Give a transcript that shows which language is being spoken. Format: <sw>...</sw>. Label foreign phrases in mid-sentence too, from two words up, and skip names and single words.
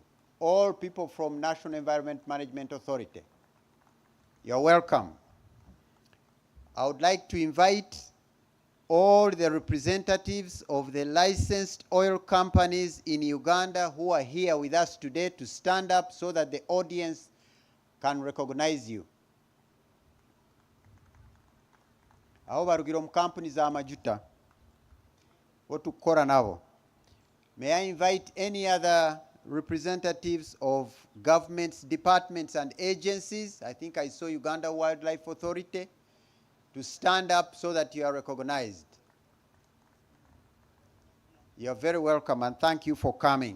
<en>All people from National Environment Management Authority, you're welcome. I would like to invite all the representatives of the licensed oil companies in Uganda who are here with us today to stand up so that the audience can recognize you.</en> <nyn>Abo barugira mu companies za majuta otukora nabo.</nyn> <en>May I invite any other representatives of governments, departments and agencies? I think I saw Uganda Wildlife Authority to stand up so that you are recognized. You are very welcome and thank you for coming.</en>